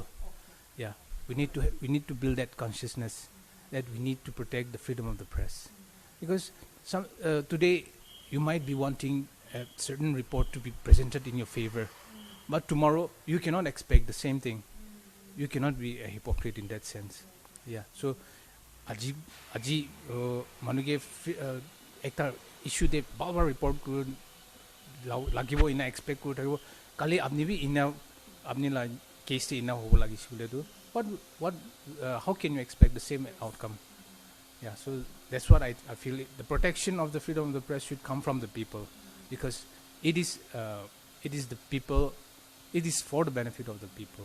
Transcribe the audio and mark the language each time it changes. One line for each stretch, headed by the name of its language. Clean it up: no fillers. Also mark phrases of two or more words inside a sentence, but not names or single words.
English: Yeah, we need to build that consciousness that we need to protect the freedom of the press, because today you might be wanting a certain report to be presented in your favor, but tomorrow you cannot expect the same thing. You cannot be a hypocrite in that sense.
Naga Pidgin: Yeah. So aji manuge ekta issue de baba report ko lagibo ina expect ko thaibo kali apni bi ina apni la case ina hobo lagi sile
English: to what how can you expect the same outcome? Yeah, so that's what I feel. The protection of the freedom of the press should come from the people, because it is the people, it is for the benefit of the people.